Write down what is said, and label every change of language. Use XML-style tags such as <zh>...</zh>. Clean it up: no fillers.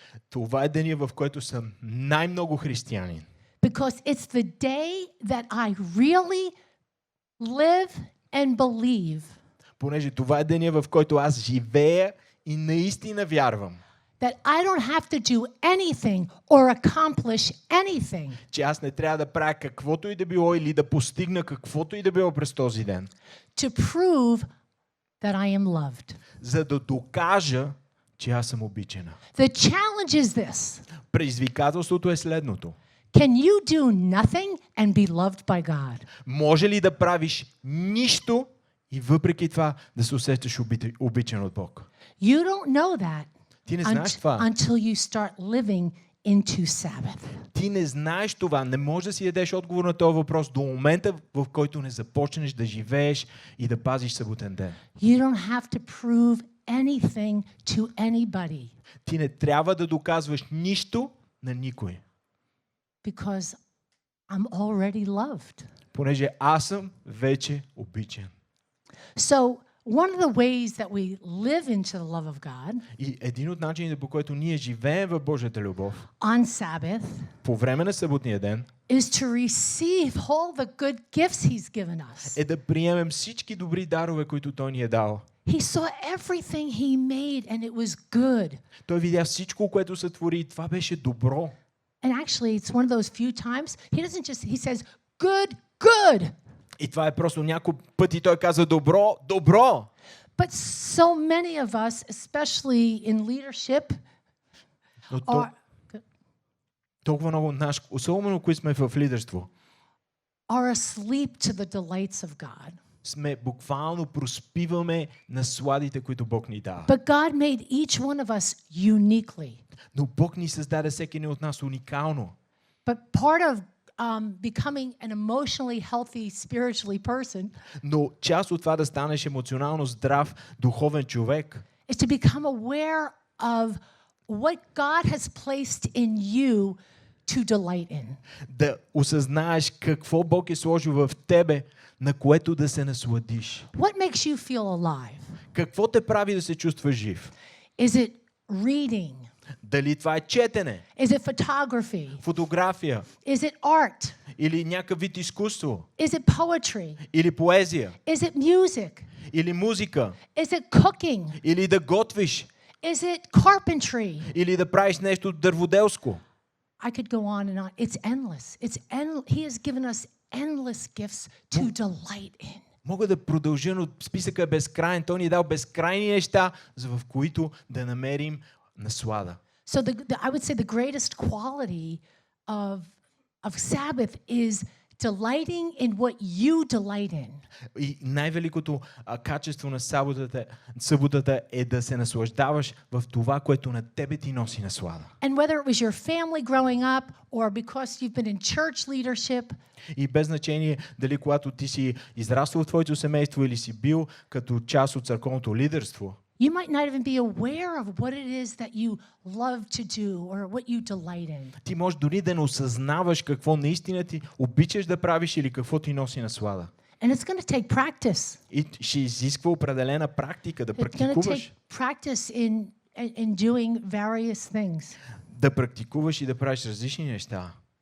<bg>Това е деня, в който съм най-много християнин.</bg> <en>Because it's the day that I really live and believe</en> <bg>Понеже това е деня, в който аз живея и наистина вярвам,</bg> <en>that I don't have to do anything or accomplish anything</en> <bg>че аз не трябва да правя каквото и да било или да постигна каквото и да било през този ден,</bg> <en>to prove that I am loved.</en> <bg>за да докажа, че аз съм обичана.</bg> <en>The challenge is this.</en> <bg>Предизвикателството е следното.</bg> <en>Can you do nothing and be loved by God?</en> <bg>Може ли да правиш нищо и въпреки това да се усещаш обичан от Бог?</bg> <en>You don't know that</en> <bg>Ти не знаеш това.</bg> <en>until you start living into Sabbath.</en> <bg>Ти не знаеш това. Не можеш да си дадеш отговор на този въпрос до момента, в който не започнеш да живееш и да пазиш съботен ден.</bg> <en>You don't have to prove anything to anybody</en> <bg>Ти не трябва да доказваш нищо на никой.</bg> <en>because I'm already loved.</en> <bg>Понеже аз съм вече обичан.</bg> <en>So, one of the ways that we live into the love of God</en> <bg>И един от начините, по който ние живеем в Божията любов,</bg> <en>on Sabbath</en> <bg>по време на съботния ден,</bg> <en>is to receive all the good gifts He's given us.</en> <bg>е да приемем всички добри дарове, които Той ни е дал.</bg> <en>He saw everything He made and it was good.</en> <bg>Той видя всичко, което сътвори и това беше добро.</bg> <en>And actually, it's one of those few times he says, good, good.</en> <bg>И това е просто няколко пъти той каза добро, добро.</bg> <en>But so many of us, especially in leadership,</en> <bg>Но</bg> <en>are,</en> <bg>толкова много от нас, особено които сме в лидерство,</bg> <en>are asleep to the delights of God.</en> <bg>сме буквално проспиваме насладите, които Бог ни дава.</bg> <en>But God made each one of us uniquely.</en> <bg>Но Бог ни създаде всеки един от нас уникално.</bg> <en>But part of becoming an emotionally healthy, spiritually person</en> <bg>Но част от това да станеш емоционално здрав, духовен човек,</bg> <en>is to become aware of what God has placed in you to delight in.</en> <bg>да осъзнаеш какво Бог е сложил в тебе, на което да се насладиш.</bg> <en>What makes you feel alive?</en> <bg>Какво те прави да се чувстваш жив?</bg> <en>Is it reading?</en> <bg>Дали това е четене,</bg> <en>Is it photography?</en> <bg>фотография</bg> <en>Is it art?</en> <bg>или някакъв вид изкуство,</bg> <en>Is it poetry?</en> <bg>или поезия,</bg> <en>Is it music?</en> <bg>или музика,</bg> <en>Is it cooking?</en> <bg>или да готвиш,</bg> <en>Is it carpentry?</en> <bg>или да правиш нещо дърводелско.</bg> <en>I could go on and on. It's endless. He has given us endless gifts to delight in.</en> <bg>Мога да продължа, но списъка е безкрайен. Той ни е дал безкрайни неща, в които да намерим наслада.</bg> <en>So I would say the greatest quality of Sabbath is delighting in what you delight in.</en> <bg>И най-великото качество на съботата е да се наслаждаваш в това, което на тебе ти носи наслада.</bg> <en>And whether it was your family growing up or because you've been in church leadership,</en> <bg>И без значение дали когато ти си израствал в твоето семейство или си бил като част от църковното лидерство,</bg> <en>you might not even be aware of what it is that you love to do or what you delight in.</en> <bg>ти можеш дори да не осъзнаваш какво наистина ти обичаш да правиш или какво ти носи наслада.</bg> <en>And it's going to take practice.</en> <bg>И ще изисква определена практика, да</bg> <en>It's going to</en> <bg>практикуваш.</bg> <en>take practice in doing various things.</en> <bg>Да практикуваш и да правиш различни неща.</bg>